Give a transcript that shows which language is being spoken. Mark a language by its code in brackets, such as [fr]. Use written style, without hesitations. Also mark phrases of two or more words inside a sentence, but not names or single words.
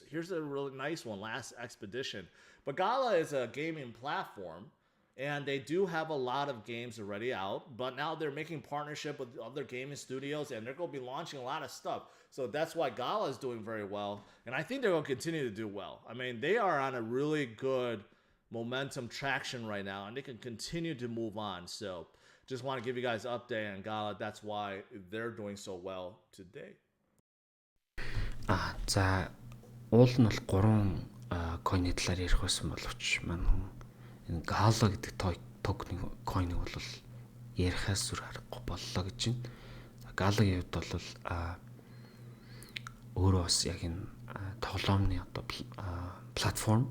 [en] Here's a really nice one, Last Expedition. But Gala is a gaming platform, and they do have a lot of games already out, but now they're making partnership with other gaming studios, and they're going to be launching a lot of stuff. So that's why Gala is doing very well, and I think they're going to continue to do well. I mean, they are on a really good momentum traction right now, and they can continue to move on. So just want to give you guys an update on Gala. That's why they're doing so well today. [mn] За уул нь бол 3 койны талаар ярих байсан боловч маань энэ Gala гэдэг токен койныг бол ярихаас зүр харахгүй боллоо гэж байна. Gala-гийн хувьд бол өөрөө бас яг энэ тоглоомны одоо платформ.